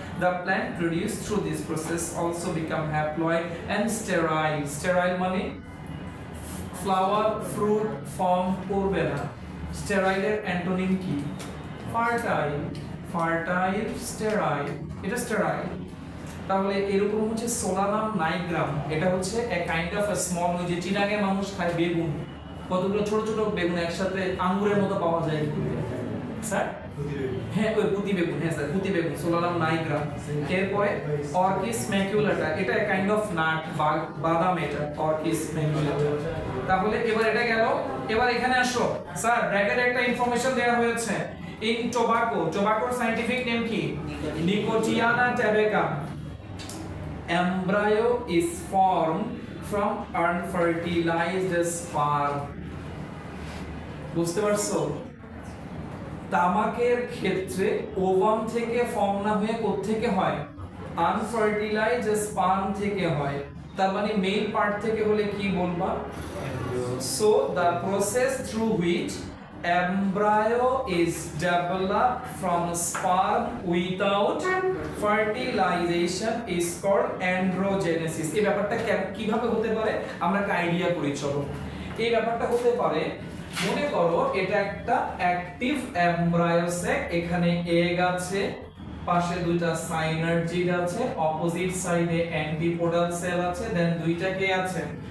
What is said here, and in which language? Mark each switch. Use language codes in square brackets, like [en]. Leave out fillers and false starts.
[en] The plant produced through this process also become haploid and sterile. [bn] Sterile মানে flower fruit form করবে না। sterile এর antonym কি? fertile, fertile, sterile, এটা sterile। তাহলে এরকম হচ্ছে সোলানাম নাইগ্রাম, এটা হচ্ছে [en] a kind of a small, [bn] যে চিটাগে মানুষ খায় বেগুন, কতগুলো ছোট ছোট বেগুন একসাথে আঙ্গুরের মতো পাওয়া যায় স্যার? হ্যাঁ ওই পুঁতি বেগুন, হ্যাঁ স্যার পুঁতি বেগুন, সোলানাম নাইগ্রাম। এরপরে অর্কিস ম্যাকুলাটা, এটা [en] a kind of nut, [bn] বাদাম, এটা অর্কিস ম্যাকুলাটা। তাহলে এবার এটা গেল, এবার এখানে আসো স্যার, ব্র্যাকেটে একটা ইনফরমেশন দেওয়া হয়েছে। ইন টোবাকো, টোবাকোর সায়েন্টিফিক নেম কি? [en] Nicotiana tabacum. Embryo is formed from unfertilized sperm. [bn] বুঝতে পারছো? তামাকের ক্ষেত্রে ওভাম থেকে ফর্ম না হয়ে কোত্থেকে হয়? আনফার্টিলাইজড স্পার্ম থেকে হয়। তার মানে মেল পার্ট থেকে হলে কি বলবা? [en] So the process through which embryo is developed from sperm without fertilization is called androgenesis. [bn] এই ব্যাপারটা কিভাবে হতে পারে আমরা একটা আইডিয়া করি, চলো। এই ব্যাপারটা হতে পারে, মনে করো এটা একটা অ্যাক্টিভ এমব্রায়ো স্যাক, এখানে এগ আছে, পাশে দুইটা সাইনার্জিড আছে, অপোজিট সাইডে অ্যান্টিপোডাল সেল আছে, দেন দুইটা কে আছে?